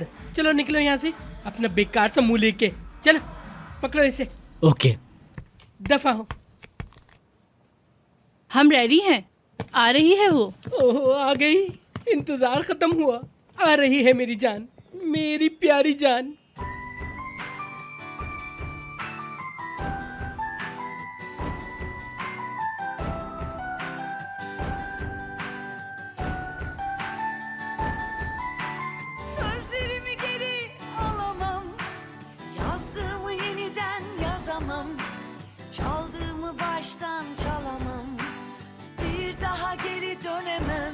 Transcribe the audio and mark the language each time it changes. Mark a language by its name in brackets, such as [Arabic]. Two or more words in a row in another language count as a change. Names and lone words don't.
[Hindi] चलो निकलो यहाँ से, अपना बेकार सा मुंह लेके। चलो पकड़ो इसे, ओके। दफा हो। हम रेडी हैं, आ रही है वो। ओहो आ गई, इंतजार खत्म हुआ। आ रही है मेरी जान, मेरी प्यारी जान। [Turkish] Sözlerimi geri alamam, yazdığımı yeniden yazamam, çaldığımı baştan çalamam, bir daha geri dönemem.